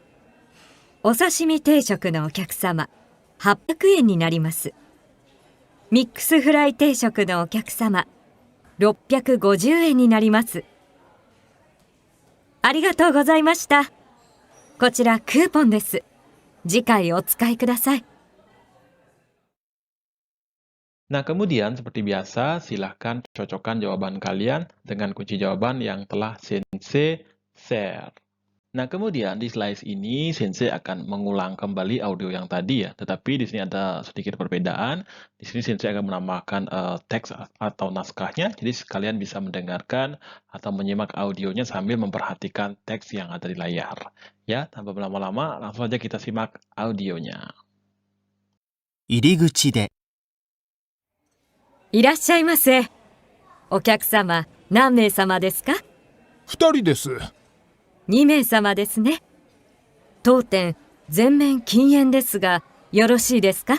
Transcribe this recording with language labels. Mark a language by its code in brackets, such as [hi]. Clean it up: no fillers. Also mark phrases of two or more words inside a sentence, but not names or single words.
[ja] お刺身定食のお客様、800円になります。ミックスフライ定食のお客様、650円になります。ありがとうございました。こちらクーポンです。次回お使いください。 [id] Nah, kemudian seperti biasa, silahkan cocokkan jawaban kalian dengan kunci jawaban yang telah Sensei share. Nah, kemudian di slide ini Sensei akan mengulang kembali audio yang tadi ya, tetapi di sini ada sedikit perbedaan. Di sini Sensei akan menambahkan teks atau naskahnya, jadi kalian bisa mendengarkan atau menyimak audionya sambil memperhatikan teks yang ada di layar. Ya, tanpa berlama-lama, langsung saja kita simak audionya. [ja] 入り口で。いらっしゃいませ。お客様、何名様ですか？ 2人です。 2名様ですね。当店全面禁煙ですが、よろしいですか？